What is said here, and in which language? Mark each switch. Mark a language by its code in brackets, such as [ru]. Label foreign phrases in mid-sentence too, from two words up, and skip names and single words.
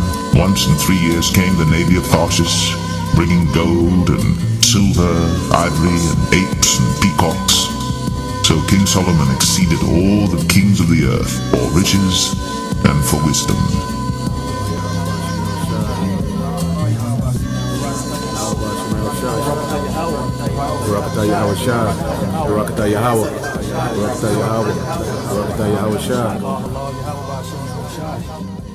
[en] Once in 3 years came the navy of Tarshish, bringing gold and silver, ivory, and apes and peacocks. So King Solomon exceeded all the kings of the earth for riches and for wisdom. Barakatah Yahweh Shah. Barakatah Yahweh. Barakatah Yahweh. Barakatah Yahweh Shah.